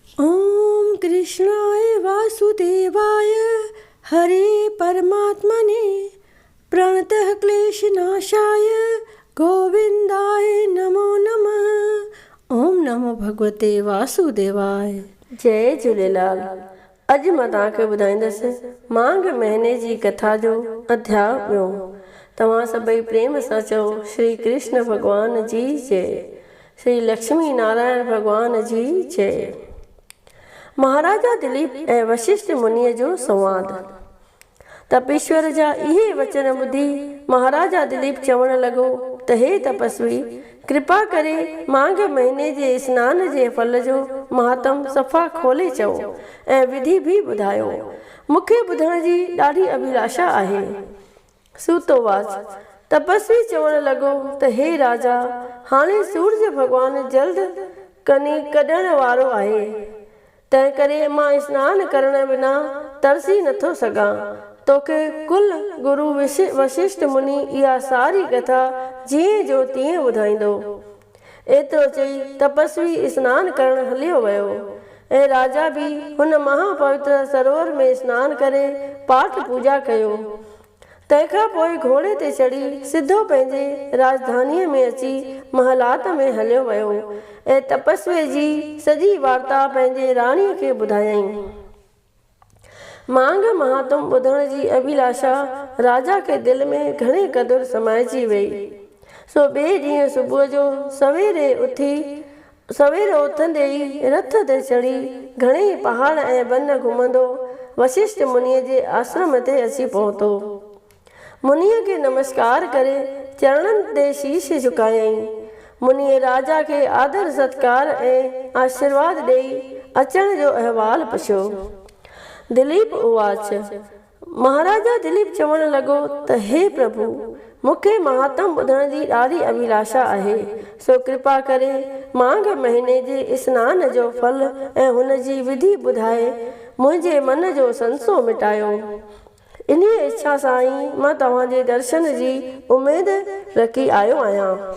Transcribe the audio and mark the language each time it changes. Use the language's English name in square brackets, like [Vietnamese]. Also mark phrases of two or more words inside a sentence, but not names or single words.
[Sanskrit] ओम कृष्णाय वासुदेवाय हरे परमात्मने प्रणतः क्लेशनाशाय गोविंदाय नमो नमः। ओम नमो भगवते वासुदेवाय। [Sindhi] जय झूलेलाल। अॼु मां तव्हांखे ॿुधाईंदसि मांघ महीने जी कथा जो अध्याय ॿियो। तव्हां सभई प्रेम सां चओ श्री कृष्ण भॻवान जी जय, श्री लक्ष्मी नारायण भॻवान जी जय। महाराजा दिलीप ऐं वशिष्ठ मुनीअ जो संवाद। तपेश्वर जा इहे वचन ॿुधी महाराजा दिलीप चवण लॻो त हे तपस्वी, कृपा करे मांघ महीने जे स्नान जे फल जो महात्म सफ़ा खोले चओ ऐं विधि बि ॿुधायो। मूंखे ॿुधण जी ॾाढी अभिलाषा आहे। सूतोवाच। तपस्वी चवण लॻो त हे राजा, हाणे सूरज भॻवान जल्द कनी कढण वारो आहे, तंहिं करे मां स्नान करण बिना तरसी नथो सघां। तोखे कुल गुरु वशिष्ठ मुनि इहा सारी कथा जीअं जो तीअं ॿुधाईंदो। एतिरो चई तपस्वी स्नान करण हलियो वियो ऐं राजा बि हुन महापवित्र सरोवर में स्नान करे पाठ पूजा कयो। तंहिंखां पोइ घोड़े ते चढ़ी सिधो पंहिंजे राजधानीअ में अची महलात में हलियो वियो ऐं तपस्वी जी सॼी वार्ता पंहिंजे राणीअ खे ॿुधायईं। मांघ महात्म ॿुधण जी अभिलाषा राजा खे दिलि में घणे क़दुरु समाइजी वई। सो ॿिए ॾींहुं सुबुह जो सवेर उथंदे ई रथ ते चढ़ी घणेई पहाड़ ऐं वन घुमंदो वशिष्ठ मुनीअ जे आश्रम ते अची पहुतो। मुनीअ खे नमस्कार करे चरणनि ते शीश झुकायईं। मुनीअ राजा खे आदर सत्कार ऐं आशीर्वाद ॾेई अचण जो अहवाल पुछियो। दिलीप उवाच। महाराजा दिलीप चवण लॻो त हे प्रभु, मूंखे महात्म ॿुधण जी ॾाढी अभिलाषा आहे, सो कृपा करे मांघ महीने जे स्नान जो फल ऐं हुन जी विधि ॿुधाए मुंहिंजे मन जो संसो मिटायो। इन इच्छा सां ई मां तव्हांजे दर्शन जी उमेद रखी आयो आहियां।